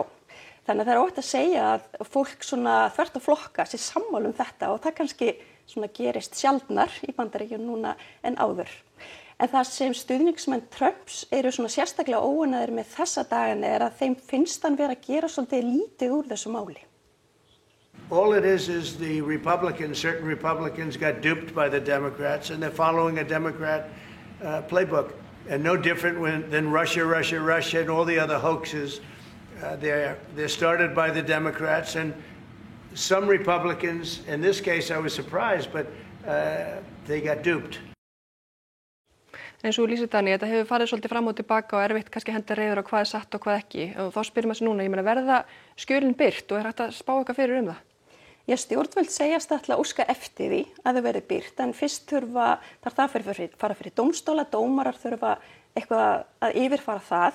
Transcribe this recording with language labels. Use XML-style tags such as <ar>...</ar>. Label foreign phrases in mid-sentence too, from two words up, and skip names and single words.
<is>Þannig að það óhætt að segja að fólk svona þvert á flokka sé sammála þetta og það kannski svona gerist sjaldnar í Bandaríkjunum núna en áður. En það sem stuðningsmenn Trumps eru svona sérstaklega óánægðir með þessa dagana að þeim finnst hann vera að gera svolítið lítið úr þessu máli.</is> <en>All it is the Republicans, certain Republicans got duped by the Democrats and they're following a Democrat playbook. And no different than Russia and all the other hoaxes. They're started by the Democrats and some Republicans, in this case I was surprised, but they got duped.</en> <is>En svo lýsir Dani, þetta hefur farið svolítið fram og tilbaka og erfitt kannski henda reiður á hvað er satt og hvað ekki. Og þá spyrir maður sig núna, ég meina verða skjölin birt og hægt að spá eitthvað fyrir það? Já, stjórnvöld segjast ætla að óska eftir því að þau verði birt, en fyrst þarf það fara fyrir dómstóla, dómarar þurfa eitthvað að yfirfara það.</is>